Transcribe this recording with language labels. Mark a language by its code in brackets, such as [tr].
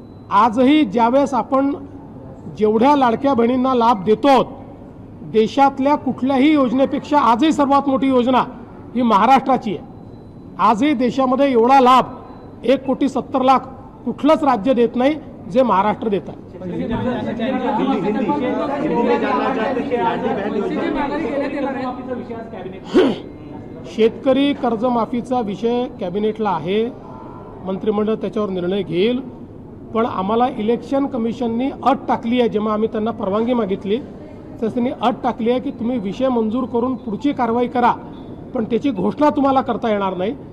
[mr] आजही ज्यावेळेस आपण जेवढ्या लाडक्या बहिणींना लाभ देतो देशातल्या कुठल्याही योजनेपेक्षा आजही सर्वात मोठी योजना ही महाराष्ट्राची आहे. आजही देशामध्ये एवढा लाभ 1,70,00,000 कुठलंच राज्य देत नाही जे महाराष्ट्र देत आहे. [hi] हिंदी में जानना चाहते हैं कि लाडली बहन योजना [mr] शेतकरी कर्जमाफीचा विषय कॅबिनेटला आहे, मंत्रिमंडळ त्याच्यावर निर्णय घेईल. पण आम्हाला इलेक्शन कमिशननी अट टाकली आहे, जेव्हा आम्ही त्यांना परवानगी मागितली तर त्यांनी अट टाकली आहे की तुम्ही विषय मंजूर करून पुढची कारवाई करा, पण त्याची घोषणा तुम्हाला करता येणार नाही.